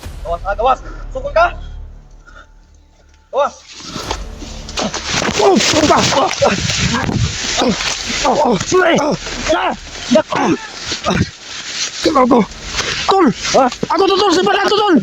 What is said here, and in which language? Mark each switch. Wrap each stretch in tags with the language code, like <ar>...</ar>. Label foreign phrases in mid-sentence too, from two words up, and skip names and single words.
<ceb>Gawas ha, gawas. Sukol ka. Gawas.</ceb> <ms>Kenapa?</ms> <tl>Tol! Ako to, tol!</tl> <ms>Siapa to, tol?</ms>